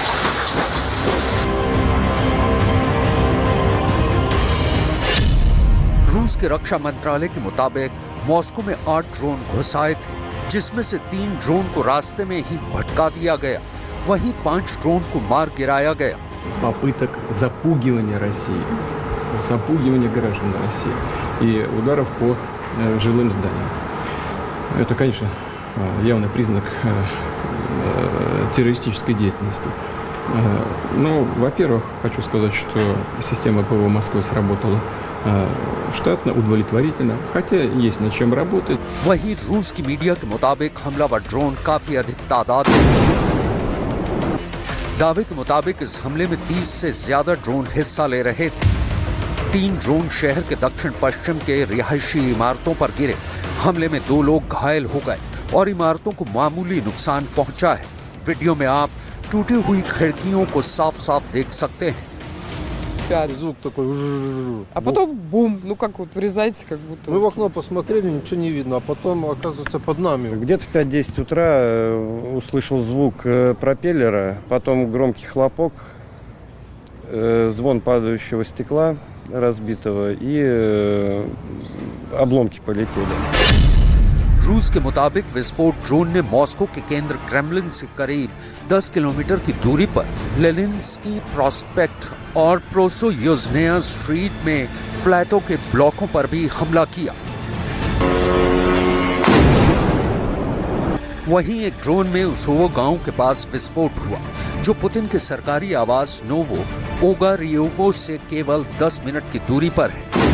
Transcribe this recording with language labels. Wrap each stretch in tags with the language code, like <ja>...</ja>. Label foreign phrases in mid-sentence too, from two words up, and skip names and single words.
<hi>रूस के रक्षा मंत्रालय के मुताबिक मॉस्को में 8 ड्रोन घुसाए थे, जिसमें से 3 ड्रोन को रास्ते में ही भटका दिया गया। वहीं 5 ड्रोन को मार गिराया गया।</hi> <ru>Попыток запугивания России, запугивания граждан России и ударов по жилым зданиям. Это, конечно, явный признак террористической деятельности. Но, во-первых, хочу сказать, что система ПВО Москвы сработала штатно, удовлетворительно, хотя есть над чем работать.</ru> <hi>वहीं रूस की मीडिया के मुताबिक हमलावर ड्रोन काफी अधिक तादाद में। दावे के मुताबिक इस हमले में 30 से ज्यादा ड्रोन हिस्सा ले रहे थे। 3 ड्रोन शहर के दक्षिण पश्चिम के रिहायशी इमारतों पर गिरे। हमले में 2 लोग घायल हो गए और इमारतों को मामूली नुकसान पहुंचा है। वीडियो में आप टूटी हुई खिड़कियों को साफ साफ देख सकते हैं। 5,</hi> <ru>Звук такой. жжж. а потом бум, ну как вот врезается, как будто... Мы в окно посмотрели, ничего не видно, а потом, оказывается, под нами. Где-то в 5-10 утра услышал звук пропеллера, потом громкий хлопок, звон падающего стекла разбитого и обломки полетели.</ru> <hi>रूस के मुताबिक विस्फोट ड्रोन ने मॉस्को के केंद्र क्रेमलिन से करीब 10 किलोमीटर की दूरी पर लेनिन्स्की प्रॉस्पेक्ट और प्रोसोयुज़नेया स्ट्रीट में फ्लैटों के ब्लॉकों पर भी हमला किया। वहीं एक ड्रोन में उसोवो गांव के पास विस्फोट हुआ, जो पुतिन के सरकारी आवास नोवो ओगारियोवो से केवल 10 मिनट की दूरी पर है।</hi>